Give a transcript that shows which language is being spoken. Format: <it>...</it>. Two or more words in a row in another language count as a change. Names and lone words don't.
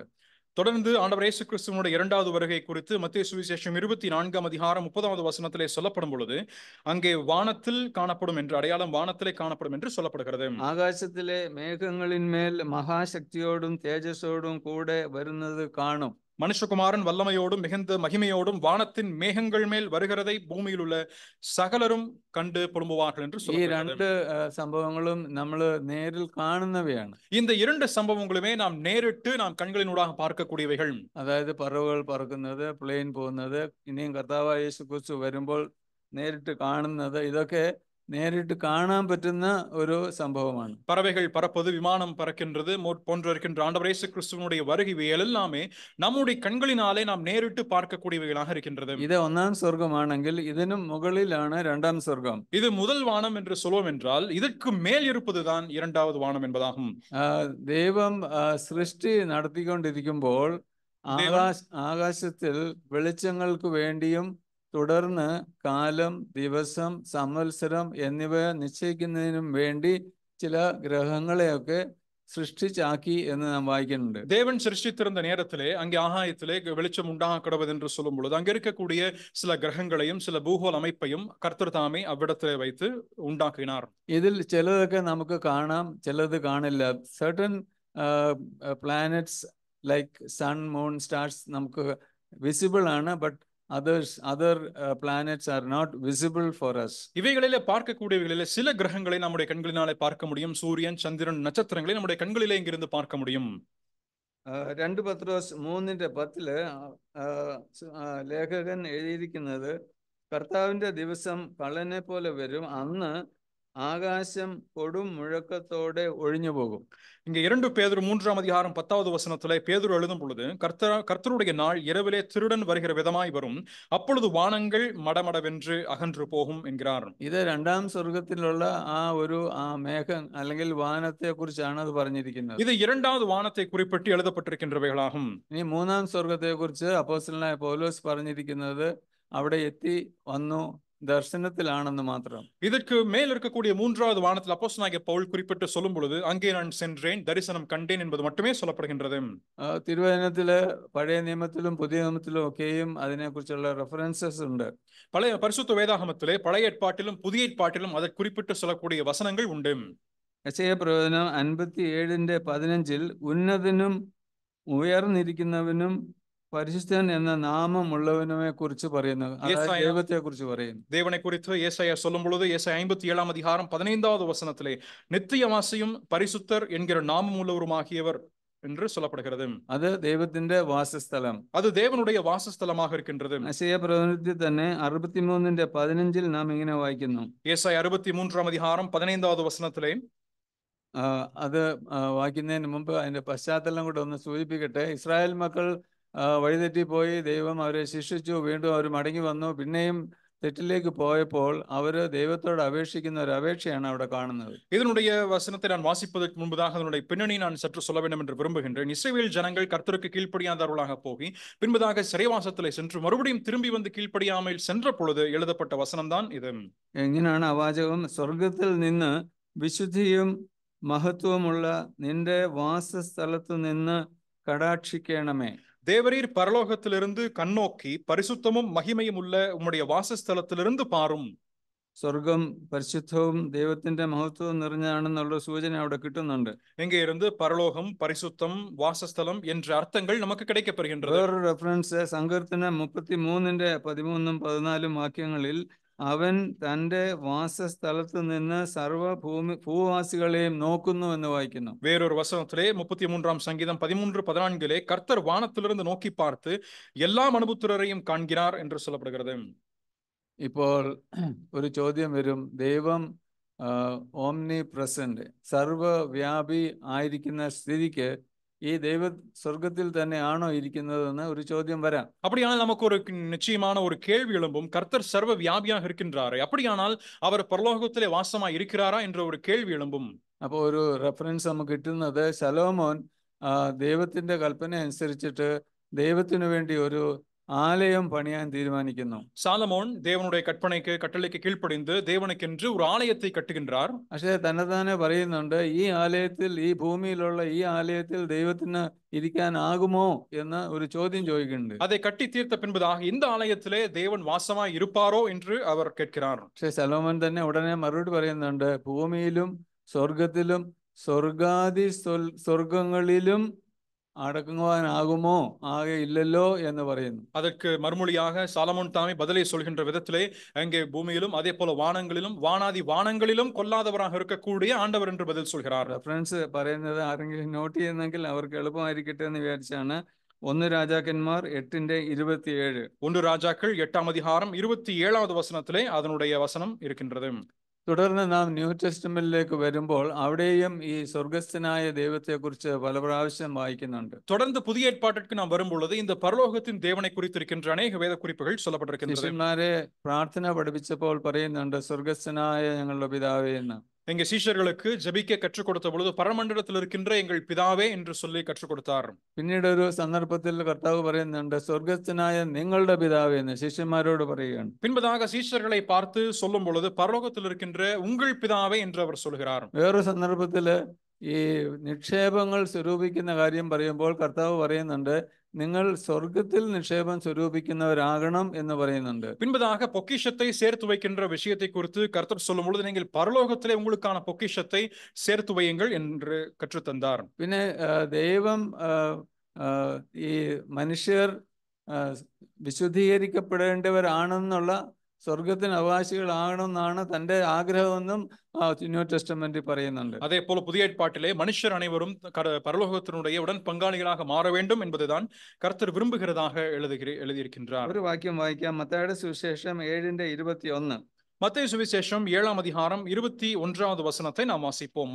<ta>தொடர்ந்து ஆண்டவர் இயேசு கிறிஸ்துவினுடைய இரண்டாவது வருகை குறித்து மத்தேயு சுவிசேஷம் 24ஆம் அதிகாரம் 30வது வசனத்திலே சொல்லப்படும் பொழுது அங்கே வானத்தில் காணப்படும் என்று, அடையாளம் வானத்திலே காணப்படும் என்று சொல்லப்படுகிறது.</ta> <ml>ആകാശത്തിലെ മേഘങ്ങളിന്മേൽ മഹാശക്തിയോടും തേജസ്സോടും കൂടെ വരുന്നത് കാണും.</ml> <ta>மனுஷகுமாரன் வல்லமையோடும் மிகுந்த மகிமையோடும் வானத்தின் மேகங்கள் மேல் வருகிறதை பூமியில் உள்ள சகலரும் கண்டு புலம்புவார்கள் என்று</ta> <ml>ഈ</ml> <ta>சொல்லப்படுகிறது.</ta> <ml>രണ്ട് സംഭവങ്ങളും നമ്മൾ നേരിൽ കാണുന്നവയാണ്.</ml> <ta>இந்த இரண்டு சம்பவங்களுமே நாம் நேரிட்டு நாம் கண்களினூடாக பார்க்கக்கூடியவைகள்.</ta> <ml>അതായത് പറവകൾ പറക്കുന്നത്, പ്ലെയിൻ പോകുന്നത്, ഇനിയും കർത്താവായ യേശുക്രിസ്തു വരുമ്പോൾ നേരിട്ട് കാണുന്നത്, ഇതൊക്കെ നേരിട്ട് കാണാൻ പറ്റുന്ന ഒരു സംഭവമാണ്.</ml> <ta>பறவைகள் பறப்பது, விமானம் பறக்கின்றது போன்ற இருக்கின்ற ஆண்டவர் இயேசு கிறிஸ்துவினுடைய வருகைகள் எல்லாமே நம்முடைய கண்களினாலே நாம் நேரிட்டு பார்க்கக்கூடியவைகளாக இருக்கின்றது.</ta> <ml>ഇത് ഒന്നാം സ്വർഗമാണെങ്കിൽ ഇതിനും മുകളിലാണ് രണ്ടാം സ്വർഗം.</ml> <ta>இது முதல் வானம் என்று சொல்வோம் என்றால் இதற்கு மேல் இருப்பதுதான் இரண்டாவது வானம் என்பதாகும்.</ta> <ml>ദൈവം സൃഷ്ടി നടത്തിക്കൊണ്ടിരിക്കുമ്പോൾ ആകാശത്തിൽ വെളിച്ചങ്ങൾക്ക് വേണ്ടിയും തുടർന്ന് കാലം, ദിവസം, സംവത്സരം എന്നിവ നിശ്ചയിക്കുന്നതിനും വേണ്ടി ചില ഗ്രഹങ്ങളെയൊക്കെ സൃഷ്ടിച്ചാക്കി എന്ന് നാം വായിക്കുന്നുണ്ട്.</ml> <ta>தேவன் சிருஷ்டித்திருந்த நேரத்திலே அங்கே ஆகாயத்திலே வெளிச்சம் உண்டாக கடவுது என்று சொல்லும் பொழுது அங்கே இருக்கக்கூடிய சில கிரகங்களையும் சில பூகோள அமைப்பையும் கர்த்தர் தாமே அவ்விடத்திலே வைத்து உண்டாக்கினார்.</ta> <ml>ഇതിൽ ചിലതൊക്കെ നമുക്ക് കാണാം, ചിലത് കാണില്ല.</ml> <en>certain planets like sun, moon, stars നമുക്ക് വിസിബിൾ ആണ്, ബട്ട് other planets are not visible for us.</en> <ta>இவைகளிலே பார்க்கக்கூடியவைகளிலே சில கிரகங்களை நம்முடைய கண்களினாலே பார்க்க முடியும். சூரியன், சந்திரன், நட்சத்திரங்களை நம்முடைய கண்களிலே இங்கிருந்து பார்க்க முடியும்.</ta> <ml>2 പത്രോസ് 3:10 ലേഖകൻ എഴുതിയിരിക്കുന്നത്, കർത്താവിന്റെ ദിവസം കള്ളനെ പോലെ വരും, അന്ന് ആകാശം കൊടും മുഴക്കത്തോടെ ഒഴിഞ്ഞു പോകും.</ml> <ta>இங்கே 2 பேதுரு 3ஆம் அதிகாரம் 10வது வசனத்திலே பேதுரு எழுதும் பொழுது, கர்த்தருடைய நாள் இரவிலே திருடன் வருகிற விதமாய் வரும், அப்பொழுது வானங்கள் மடமடவென்று அகன்று போகும் என்கிறார்.</ta> <ml>ഇത് രണ്ടാം സ്വർഗത്തിലുള്ള ആ ഒരു മേഘം അല്ലെങ്കിൽ വാനത്തെ കുറിച്ചാണ് അത് പറഞ്ഞിരിക്കുന്നത്.</ml> <ta>இது இரண்டாவது வானத்தை குறிப்பிட்டு எழுதப்பட்டிருக்கின்றவைகளாகும்.</ta> <ml>ഇനി മൂന്നാം സ്വർഗത്തെ കുറിച്ച് അപ്പോസ്തലനായ പൗലോസ് പറഞ്ഞിരിക്കുന്നത്, അവിടെ എത്തി വന്നു, ദർശനത്തിലാണെന്ന് മാത്രം.</ml> <ta>இதற்கு மேல் இருக்கக்கூடிய மூன்றாவது வானத்தில் அப்போஸ்தலனாகிய பவுல் குறிப்பிட்டு சொல்லும் பொழுது அங்கே நான் சென்றேன், தரிசனம் கண்டேன் என்பது மட்டுமே சொல்லப்படுகின்றது.</ta> <ml>തിരുവചനത്തില് പഴയ നിയമത്തിലും പുതിയ നിയമത്തിലും ഒക്കെയും അതിനെക്കുറിച്ചുള്ള റെഫറൻസസ് ഉണ്ട്.</ml> <ta>பழைய பரிசுத்த வேதாகமத்திலே பழைய ஏற்பாட்டிலும் புதிய ஏற்பாட்டிலும் அதை குறிப்பிட்டு சொல்லக்கூடிய வசனங்கள் உண்டு.</ta> <ml>യെശയ്യാ പ്രവചനം 57:15 ഉന്നതനും ഉയർന്നിരിക്കുന്നവനും പരിശുദ്ധൻ എന്ന നാമമുള്ളവനുമെ കുറിച്ച് പറയുന്നു. അതായത് ദൈവത്തെ കുറിച്ച് പറയുന്നു.</ml> <ta>தேவனை குறித்து ஏசாயா சொல்லும் பொழுது ஏசாயா 57 அதிகாரம் 15வது வசனத்திலே நித்தியவாசியும் பரிசுத்தர் என்கிற நாமம் உள்ளவருமாகியவர் என்று சொல்லப்படுகிறது.</ta> <ml>അത് ദൈവത്തിന്റെ വാസസ്ഥലം,</ml> <ta>அது தேவனுடைய வாசஸ்தலமாக இருக்கின்றது.</ta> <ml>യെശയ്യാ പ്രവചനത്തിൽ തന്നെ 63:15 നാം ഇങ്ങനെ വായിക്കുന്നു.</ml> <ta>ஏசாயா 63 அதிகாரம் 15வது வசனத்திலே</ta> <ml>അത് വായിക്കുന്നതിന് മുമ്പ് അതിന്റെ പശ്ചാത്തലം കൂടെ ഒന്ന് സൂചിപ്പിക്കട്ടെ. ഇസ്രായേൽ മക്കൾ വഴിതെറ്റിപ്പോയി, ദൈവം അവരെ ശിക്ഷിച്ചു, വീണ്ടും അവർ മടങ്ങി വന്നു, പിന്നെയും തെറ്റിലേക്ക് പോയപ്പോൾ അവര് ദൈവത്തോട് അപേക്ഷിക്കുന്ന ഒരു അപേക്ഷയാണ് അവിടെ കാണുന്നത്.</ml> <ta>இதனுடைய வசனத்தை நான் வாசிப்பதற்கு முன்பதாக அதனுடைய பின்னணி நான் சற்று சொல்ல வேண்டும் என்று விரும்புகின்றேன். இஸ்ரவேல் ஜனங்கள் கர்த்தருக்கு கீழ்ப்படியாதவர்களாக போகி பின்பதாக சிறைவாசத்திலே சென்று மறுபடியும் திரும்பி வந்து கீழ்ப்படியாமல் சென்ற பொழுது எழுதப்பட்ட வசனம்தான் இது.</ta> <ml>എങ്ങനെയാണ് ആ വാചകം? സ്വർഗത്തിൽ നിന്ന് വിശുദ്ധിയും മഹത്വമുള്ള നിന്റെ വാസസ്ഥലത്തു നിന്ന് കടാക്ഷിക്കണമേ.</ml> <ta>தேவரீர் பரலோகத்திலிருந்து கண்ணோக்கி பரிசுத்தமும் மகிமையும் உள்ள உம்முடைய வாசஸ்தலத்திலிருந்து பாரும்.</ta> <ml>സ്വർഗം പരിശുദ്ധവും ദൈവത്തിന്റെ മഹത്വവും നിറഞ്ഞാണെന്നുള്ള സൂചന അവിടെ കിട്ടുന്നുണ്ട്.</ml> <ta>இங்கே இருந்து பரலோகம், பரிசுத்தம், வாசஸ்தலம் என்ற அர்த்தங்கள் நமக்கு கிடைக்கப்பெறுகின்றது.</ta> <ml>വേറൊരു റെഫറൻസ് സങ്കീർത്തനം 33:13-14 വാക്യങ്ങളിൽ അവൻ തന്റെ വാസസ്ഥലത്ത് നിന്ന് സർവ്വ ഭൂവാസികളെയും നോക്കുന്നു എന്ന് വായിക്കുന്നു.</ml> <ta>வேறொரு வசனத்திலே 33ஆம் சங்கீதம் 13-14 கர்த்தர் வானத்திலிருந்து நோக்கி பார்த்து எல்லா மனுபுத்திரரையும் காண்கிறார் என்று சொல்லப்படுகிறது.</ta> <ml>ഇപ്പോൾ ഒരു ചോദ്യം വരും, ദൈവം</ml> <en>omni present</en> <ml>സർവ്വവ്യാപി ആയിരിക്കുന്ന സ്ഥിതിക്ക് ഈ ദൈവ സ്വർഗത്തിൽ തന്നെയാണോ ഇരിക്കുന്നതെന്ന് ഒരു ചോദ്യം വരാം.</ml> <ta>அப்படியானால் நமக்கு ஒரு நிச்சயமான ஒரு கேள்வி எழும்பும். கர்த்தர் சர்வ வியாபியாக இருக்கின்றாரே, அப்படியானால் அவர் பரலோகத்திலே வாசமாய் இருக்கிறாரா என்ற ஒரு கேள்வி எழும்பும்.</ta> <ml>അപ്പോൾ ഒരു റെഫറൻസ് നമുക്ക് കിട്ടുന്നത് ശലോമോൻ ദൈവത്തിന്റെ കൽപ്പന അനുസരിച്ചിട്ട് ദൈവത്തിനു വേണ്ടി ഒരു ആലയം പണിയാൻ തീരുമാനിക്കുന്നു.</ml> <ta>சாலமோன் தேவனுடைய கட்டளைக்கு கீழ்ப்படிந்து தேவனுக்கென்று ஒரு ஆலயத்தை கட்டுகின்றார்.</ta> <ml>പക്ഷേ തന്നെത്താനെ പറയുന്നുണ്ട്, ഈ ആലയത്തിൽ, ഈ ഭൂമിയിലുള്ള ഈ ആലയത്തിൽ ദൈവത്തിന് ഇരിക്കാനാകുമോ എന്ന് ഒരു ചോദ്യം ചോദിക്കുന്നുണ്ട്.</ml> <ta>அதை கட்டி தீர்த்த பின்பதாக இந்த ஆலயத்திலே தேவன் வாசமாய் இருப்பாரோ என்று அவர் கேட்கிறார்.</ta> <ml>പക്ഷെ ശലോമോൻ തന്നെ ഉടനെ മറുപടി പറയുന്നുണ്ട്, ഭൂമിയിലും സ്വർഗത്തിലും സ്വർഗാദി സ്വർഗങ്ങളിലും അടക്കുവാനാകുമോ? ആകെ ഇല്ലല്ലോ എന്ന് പറയുന്നു.</ml> <ta>அதற்கு மறுமொழியாக சாலமோன் தாமே பதிலை சொல்கின்ற விதத்திலே அங்கே பூமியிலும் அதே போல வானங்களிலும் வானாதி வானங்களிலும் கொல்லாதவராக இருக்கக்கூடிய ஆண்டவர் என்று பதில் சொல்கிறார்.</ta> <ml>റെഫറൻസ് പറയുന്നത് ആരെങ്കിലും നോട്ട് ചെയ്യുന്നെങ്കിൽ അവർക്ക് എളുപ്പമായിരിക്കട്ടെ എന്ന് വിചാരിച്ചാണ്. 1 രാജാക്കന്മാർ 8:27.</ml> <ta>1 ராஜாக்கள் 8ஆம் அதிகாரம் 27வது வசனத்திலே அதனுடைய வசனம் இருக்கின்றது.</ta> <ml>തുടർന്ന് നാം ന്യൂ ടെസ്റ്റ്മെന്റിലേക്ക് വരുമ്പോൾ അവിടെയും ഈ സ്വർഗസ്ഥനായ ദൈവത്തെക്കുറിച്ച് പല പ്രാവശ്യം വായിക്കുന്നുണ്ട്.</ml> <ta>தொடர்ந்து புதிய ஏற்பாட்டிற்கு நாம் வரும்பொழுது இந்த பரலோகத்தின் தேவனை குறித்திருக்கின்ற அநேக வேத குறிப்புகள் சொல்லப்பட்டிருக்கின்றன.</ta> <ml>ശിഷ്യന്മാരെ പ്രാർത്ഥന പഠിപ്പിച്ചപ്പോൾ പറയുന്നുണ്ട്, സ്വർഗസ്ഥനായ ഞങ്ങളുടെ പിതാവേ എന്ന്.</ml> <ta>எங்க சீஷர்களுக்கு ஜெபிக்க கற்றுக் கொடுத்த பொழுது பரமண்டலத்தில் இருக்கின்ற எங்கள் பிதாவே என்று சொல்லி கற்றுக் கொடுத்தார்.</ta> <ml>പിന്നീട് ഒരു സന്ദർഭത്തിൽ കർത്താവ് പറയുന്നുണ്ട്, സ്വർഗസ്ഥനായ നിങ്ങളുടെ പിതാവേ എന്ന് ശിഷ്യന്മാരോട് പറയുകയാണ്.</ml> <ta>பின்பதாக சீஷர்களை பார்த்து சொல்லும் பொழுது பரலோகத்தில் இருக்கின்ற உங்கள் பிதாவே என்று அவர் சொல்கிறார்.</ta> <ml>വേറൊരു സന്ദർഭത്തില് ഈ നിക്ഷേപങ്ങൾ സ്വരൂപിക്കുന്ന കാര്യം പറയുമ്പോൾ കർത്താവ് പറയുന്നുണ്ട്, നിങ്ങൾ സ്വർഗത്തിൽ നിക്ഷേപം സ്വരൂപിക്കുന്നവരാകണം എന്ന് പറയുന്നുണ്ട്.</ml> <ta>பின்பதாக பொக்கிஷத்தை சேர்த்து வைக்கின்ற விஷயத்தை குறித்து கர்த்தர் சொல்லும் பொழுது நீங்கள் பரலோகத்திலே உங்களுக்கான பொக்கிஷத்தை சேர்த்து வையுங்கள் என்று கற்றுத்தந்தார்.</ta> <ml>പിന്നെ ദൈവം ഈ മനുഷ്യർ വിശുദ്ധീകരിക്കപ്പെടേണ്ടവരാണെന്നുള്ള സ്വർഗത്തിന് അവകാശികളാകണമെന്നാണ് തന്റെ ആഗ്രഹമെന്നും ന്യൂ ടെസ്റ്റമെന്റിൽ പറയുന്നുണ്ട്.</ml> <ta>அதே போல புதிய ஏற்பாட்டிலே மனுஷர் அனைவரும் பரலோகத்தினுடைய உடன் பங்காளிகளாக மாற வேண்டும் என்பதுதான் கர்த்தர் விரும்புகிறதாக எழுதியிருக்கின்றார்.</ta> <ml>ഒരു വാക്യം വായിക്കാം. മത്തായിയുടെ സുവിശേഷം 7:21.</ml> <ta>மத்தேயு சுவிசேஷம் 7ஆம் அதிகாரம் 21வது வசனத்தை நாம் வாசிப்போம்.</ta>